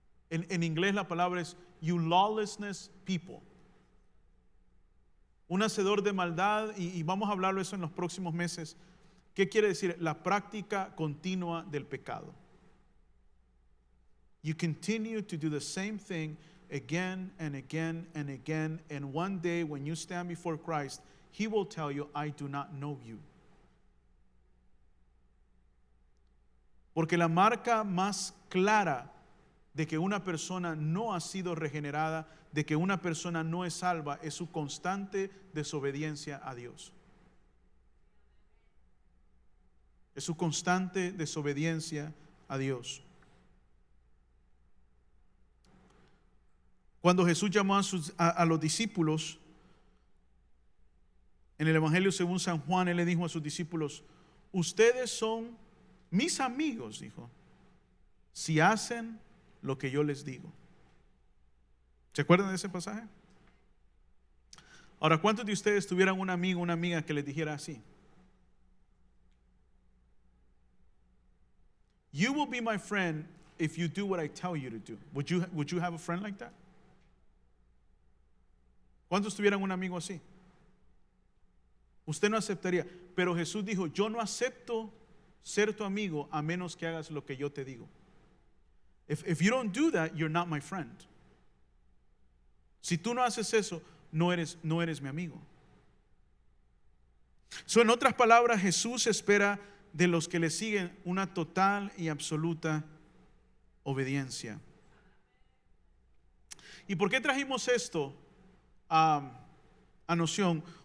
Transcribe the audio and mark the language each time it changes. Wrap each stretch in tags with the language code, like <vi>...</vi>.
<es>En inglés la palabra es</es> <en>you lawlessness people.</en> <es>Un hacedor de maldad, y vamos a hablarlo eso en los próximos meses. ¿Qué quiere decir? La práctica continua del pecado.</es> <en>You continue to do the same thing again and again and again, and one day when you stand before Christ, He will tell you, I do not know you.</en> <es>Porque la marca más clara de que una persona no ha sido regenerada, de que una persona no es salva, es su constante desobediencia a Dios. Es su constante desobediencia a Dios. Cuando Jesús llamó a los discípulos, en el Evangelio según San Juan, Él le dijo a sus discípulos, ustedes son mis amigos, dijo, si hacen lo que yo les digo. ¿Se acuerdan de ese pasaje? Ahora, ¿cuántos de ustedes tuvieran un amigo, una amiga que les dijera así?</es> <en>You will be my friend if you do what I tell you to do. Would you have a friend like that?</en> <es>¿Cuántos tuvieran un amigo así? Usted no aceptaría, pero Jesús dijo, yo no acepto ser tu amigo a menos que hagas lo que yo te digo.</es> <en>If you don't do that, you're not my friend.</en> <es>Si tú no haces eso, no eres mi amigo. So, en otras palabras, Jesús espera de los que le siguen una total y absoluta obediencia. ¿Y por qué trajimos esto a noción?</es>